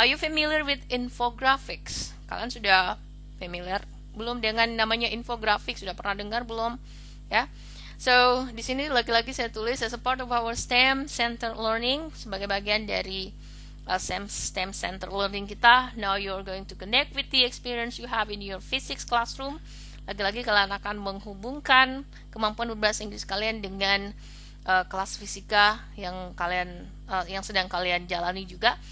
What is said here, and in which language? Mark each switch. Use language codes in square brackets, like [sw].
[en] Are you familiar with infographics? [id] Kalian sudah familiar belum dengan namanya infografik? Sudah pernah dengar belum? Ya. So, di sini lagi-lagi saya tulis [en] as a part of our STEM Center Learning, [id] sebagai bagian dari STEM Center Learning kita. [en] Now you're going to connect with the experience you have in your physics classroom. [id] Lagi-lagi kalian akan menghubungkan kemampuan berbahasa Inggris kalian dengan kelas fisika yang sedang kalian jalani juga.